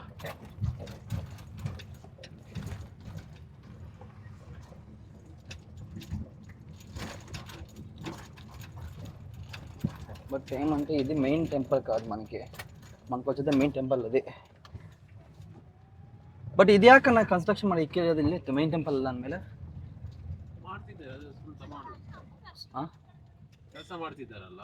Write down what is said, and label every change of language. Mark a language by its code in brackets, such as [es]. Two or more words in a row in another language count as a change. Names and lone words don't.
[te] బట్ ఏమంటే ఇది [en] main temple [te] కాదు, మనకు వచ్చేది [en] main temple [te] అది. [kn] ಬಟ್ ಇದ್ಯಾಕೆ ನಾ ಕನ್ಸ್ಟ್ರಕ್ಷನ್ ಮಾಡಿ ಇಕ್ಕಿರೋದಿಲ್ಲ [en] main temple [kn] ಅಲ್ಲ ಅಂದಮೇಲೆ ಕೆಲಸ ಮಾಡ್ತಿದ್ದಾರಲ್ಲ.